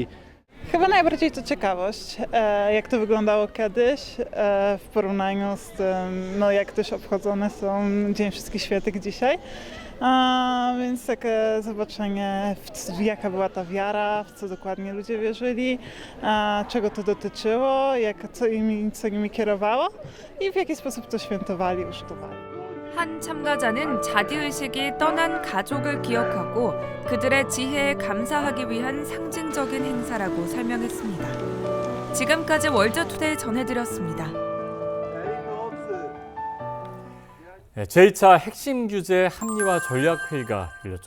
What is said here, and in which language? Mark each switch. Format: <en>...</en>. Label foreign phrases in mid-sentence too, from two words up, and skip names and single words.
<pl>Chyba najbardziej to ciekawość, jak to wyglądało kiedyś w porównaniu z tym, jak też obchodzone są Dzień Wszystkich Świętych dzisiaj. Więc takie zobaczenie, jaka była ta wiara, w co dokładnie ludzie wierzyli, czego to dotyczyło, co nimi kierowało i w jaki sposób to świętowali, używali.</pl> <ko>한 참가자는 자기의식이 떠난 가족을 기억하고 그들의 지혜에 감사하기 위한 상징적인 행사라고 설명했습니다. 지금까지 월드투데이 전해드렸습니다. 제2차 핵심 규제 합리화 전략회의가 열렸죠.</ko>